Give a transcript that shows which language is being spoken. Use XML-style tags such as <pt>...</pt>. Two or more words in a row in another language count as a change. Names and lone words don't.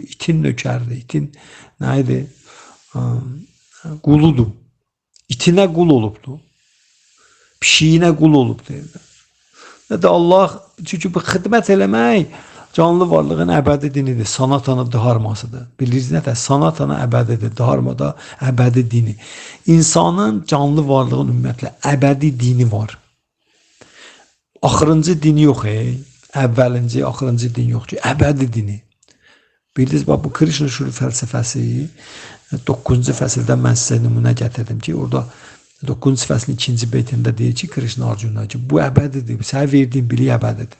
<az>İtin nökərdir, itin nə idi? Quludur. İtinə qul olubdur. Pişiyinə qul olub deyirlər. Və də Allah, çünki bu xidmət eləmək canlı varlığın əbədi dinidir, sanatana dharmasıdır. Bilirsiniz nə də? Sanatana əbədidir, dharma da əbədi dini. İnsanın canlı varlığın ümumiyyətlə əbədi dini var. Axırıncı dini yox, əvvəlinci, axırıncı din yox ki, əbədi dini. Bildiniz, bu Krishna Şuri fəlsəfəsi 9-cu fəsildən mən sizə nümunə gətirdim ki, orada 9-cu fəslin 2-ci beytində deyir ki, Krishna Arjuna ki, bu əbədidir, sənə verdiyim bilik əbədidir.</az>